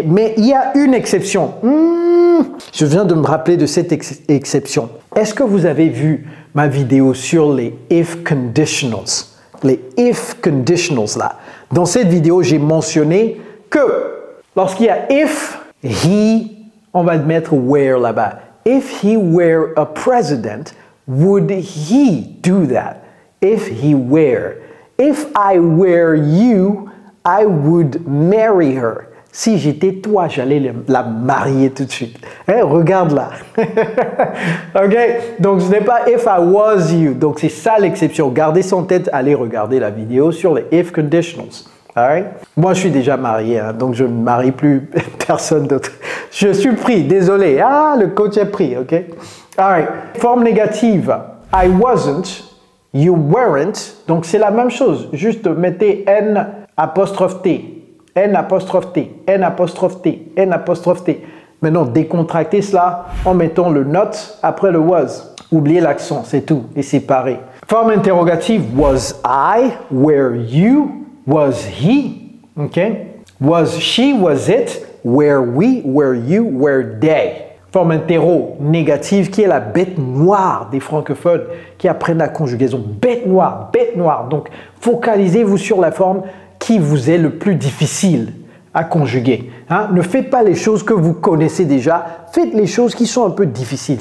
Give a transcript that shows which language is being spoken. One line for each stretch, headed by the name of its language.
French: Mais il y a une exception. Je viens de me rappeler de cette exception. Est-ce que vous avez vu ma vidéo sur les if conditionals? Les if conditionals, là. Dans cette vidéo, j'ai mentionné que lorsqu'il y a if, he, on va mettre were là-bas.
English: If he were a president, would he do that? If he were. If I were you, I would marry her.
French: Si j'étais toi, j'allais la marier tout de suite. Hein, regarde là. Ok? Donc, ce n'est pas
English: if I was you.
French: Donc, c'est ça l'exception. Gardez ça en tête. Allez regarder la vidéo sur les if conditionals.
English: Alright?
French: Moi, je suis déjà marié, hein, donc je ne marie plus personne d'autre. Je suis pris, désolé. Ah, le coach est pris, ok?
English: Alright.
French: Forme négative.
English: I wasn't, you weren't.
French: Donc, c'est la même chose. Juste mettez N apostrophe T. N apostrophe T, N apostrophe T, N apostrophe T. Maintenant, décontractez cela en mettant le not après le was. Oubliez l'accent, c'est tout, et séparez. Forme interrogative,
English: was I, were you, was he, okay? Was she, was it, were we, were you, were they.
French: Forme interro négative qui est la bête noire des francophones qui apprennent la conjugaison. Bête noire, bête noire. Donc, focalisez-vous sur la forme qui vous est le plus difficile à conjuguer. Hein? Ne faites pas les choses que vous connaissez déjà, faites les choses qui sont un peu difficiles.